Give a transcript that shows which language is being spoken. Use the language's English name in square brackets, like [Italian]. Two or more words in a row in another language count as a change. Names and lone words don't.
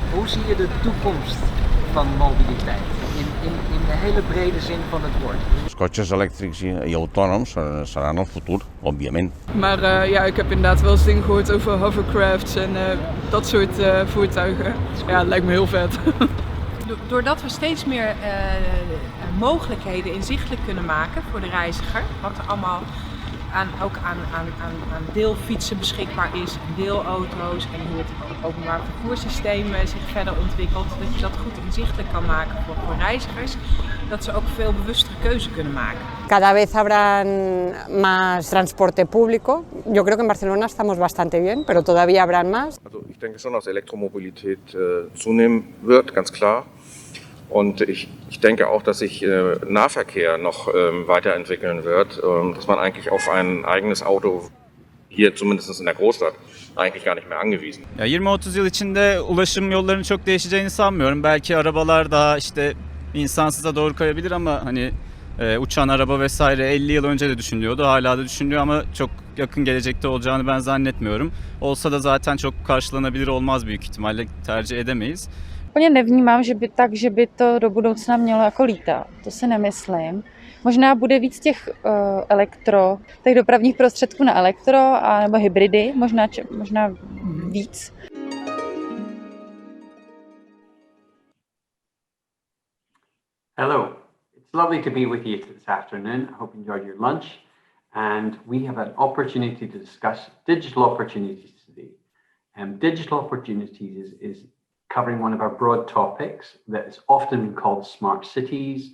[Dutch] zie je de toekomst van mobiliteit? In de hele brede zin van het woord. [Catalan] Els cotxes elèctrics i autònoms seran el futur, òbviament. [Dutch] Maar ja, ik heb inderdaad wel eens dingen gehoord over hovercrafts en dat soort voertuigen. Ja, het lijkt me heel vet. Doordat we steeds meer mogelijkheden inzichtelijk kunnen maken voor de reiziger, wat er allemaal ook aan deelfietsen beschikbaar is, en deelauto's en hoe het openbaar vervoerssysteem zich verder ontwikkelt, dat je dat goed inzichtelijk kan maken voor reizigers, dat ze ook veel bewustere keuze kunnen maken. [Spanish] Cada vez habrán más transporte público. Yo creo que en Barcelona estamos bastante bien, pero todavía habrán más. [German] Also ich denke schon, dass Elektromobilität zunehmen wird, ganz klar. Und ich denke auch, dass sich Nahverkehr noch weiterentwickeln wird, dass man eigentlich auf ein eigenes Auto, hier zumindest in der Großstadt, eigentlich gar nicht mehr angewiesen. [Turkish] Ya 20-30 yıl içinde ulaşım yollarının çok değişeceğini sanmıyorum. Belki arabalar daha işte insansıza doğru kayabilir ama hani uçan araba vesaire 50 yıl önce de düşünülüyordu. Hala da düşünülüyor ama çok yakın gelecekte olacağını ben zannetmiyorum. Olsa da zaten çok karşılanabilir olmaz büyük ihtimalle, tercih edemeyiz. [Czech] Úplně nevnímám, že by to do budoucna mělo jako lítat. To si nemyslím. Možná bude víc těch těch dopravních prostředků na elektro nebo hybridy, možná víc. [English] Hello, it's lovely to be with you this afternoon. I hope you enjoyed your lunch, and we have an opportunity to discuss digital opportunities today. Digital opportunities is covering one of our broad topics that is often been called smart cities.